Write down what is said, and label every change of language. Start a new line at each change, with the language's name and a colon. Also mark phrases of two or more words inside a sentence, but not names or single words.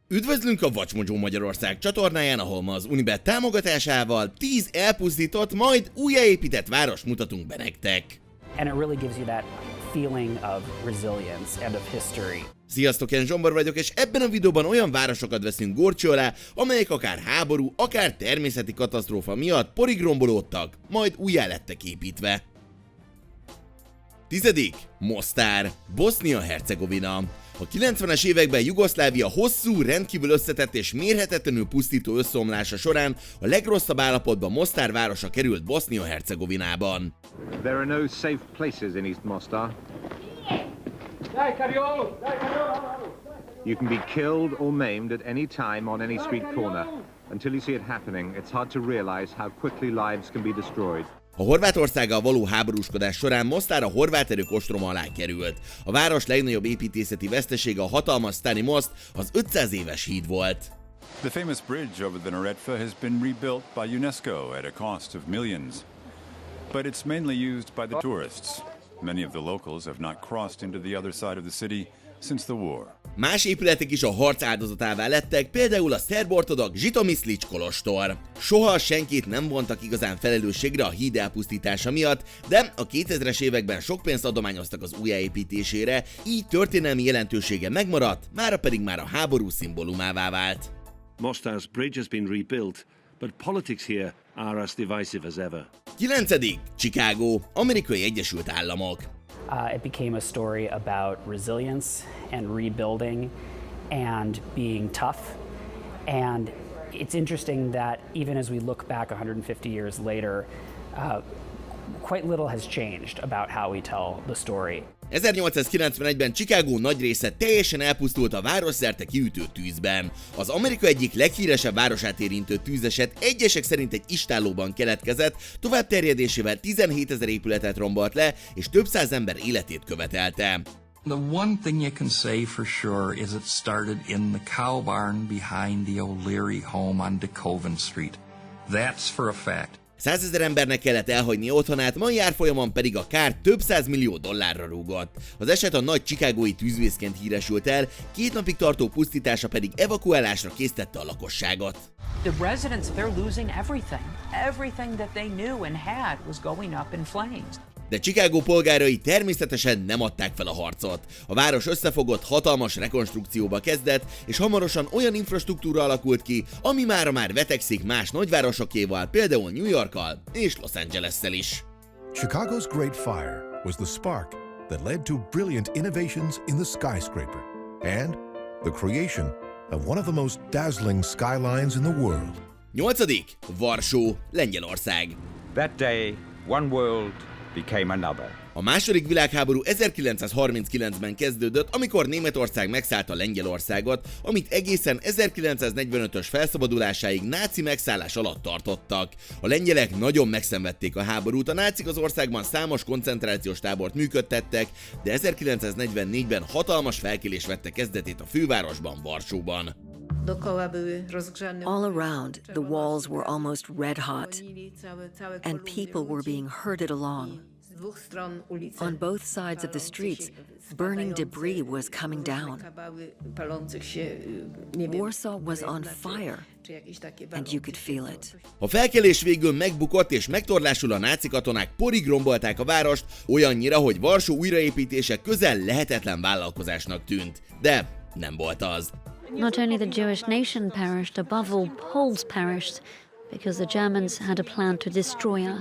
Hungarian: Üdvözlünk a WatchMojo Magyarország csatornáján, ahol ma az Unibet támogatásával 10 elpusztított, majd újjáépített várost mutatunk be nektek.
English: And it really gives you that feeling of resilience and of history.
Hungarian: Sziasztok, én Zsombor vagyok, és ebben a videóban olyan városokat veszünk górcső alá, amelyek akár háború, akár természeti katasztrófa miatt porig rombolódtak, majd újjá lettek építve. 10. Mostár, Bosznia-Hercegovina. A 90-es években Jugoszlávia hosszú, rendkívül összetett és mérhetetlenül pusztító összeomlása során a legrosszabb állapotban Mostár városa került Bosznia-Hercegovinában.
English: There are no safe places in East Mostar. You can be killed or maimed at any time on any street corner. Until you see it happening, it's hard to realize how quickly lives can be destroyed.
Hungarian: A Horvátországgal való háborúskodás során Mostár a horvát erők ostroma alá került. A város legnagyobb építészeti vesztesége a hatalmas Stani Most, az 500 éves híd volt.
English: The famous bridge over the Neretva has been rebuilt by UNESCO at a cost of millions. But it's mainly used by the tourists. Many of the locals have not crossed into the other side of the city since the war.
Hungarian: Más épületek is a harc áldozatává lettek, például a szerb-ortodox Žitomislić kolostor. Soha senkit nem vontak igazán felelősségre a híd elpusztítása miatt, de a 2000-es években sok pénzt adományoztak az újjáépítésére, így történelmi jelentősége megmaradt, mára pedig már a háború szimbólumává vált.
English: Mostar's bridge has been rebuilt, but politics here are as divisive as ever.
Hungarian: 9. Chicago, Amerikai Egyesült Államok.
English: It became a story about resilience and rebuilding and being tough. And it's interesting that even as we look back 150 years later, quite little has changed about how we tell the story.
Hungarian: 1891-ben Chicago nagy része teljesen elpusztult a városszerte kiütő tűzben. Az Amerika egyik leghíresebb városát érintő tűzeset egyesek szerint egy istállóban keletkezett, tovább terjedésével 17 000 épületet rombolt le, és több száz ember életét követelte.
English: The one thing you can say for sure is it started in the cow barn behind the O'Leary home on DeKoven Street. That's for a fact.
Hungarian: 100 000 embernek kellett elhagyni otthonát, mai árfolyamon pedig a kár több $100 millió rúgott. Az eset a nagy chicagói tűzvészként híresült el, 2 napig tartó pusztítása pedig evakuálásra késztette a lakosságot.
English: The residents, they're losing everything. Everything that they knew and had was going up in flames.
Hungarian: De Chicago polgárai természetesen nem adták fel a harcot. A város összefogott, hatalmas rekonstrukcióba kezdett, és hamarosan olyan infrastruktúra alakult ki, ami mára már vetekszik más nagyvárosokéval, például New Yorkkal és Los Angeles-szel is.
English: Chicago's Great Fire was the spark that led to brilliant innovations in the skyscraper and the creation of one of the most dazzling skylines in the world.
Hungarian: 8. Varsó, Lengyelország.
English: That day, one world became another.
Hungarian: A második világháború 1939-ben kezdődött, amikor Németország megszállta Lengyelországot, amit egészen 1945-ös felszabadulásáig náci megszállás alatt tartottak. A lengyelek nagyon megszenvedték a háborút, a nácik az országban számos koncentrációs tábort működtettek, de 1944-ben hatalmas felkelés vette kezdetét a fővárosban, Varsóban.
English: All around, the walls were almost red hot, and people were being herded along. On both sides of the streets, burning debris was coming down. Warsaw was on fire, and you could feel it.
Hungarian: A felkelés végül megbukott, és megtorlásul a náci katonák porig rombolták a várost, olyannyira, hogy Varsó újraépítése közel lehetetlen vállalkozásnak tűnt. De nem volt az.
English: Not only the Jewish nation perished, above all Poles perished, because the Germans had a plan to destroy us.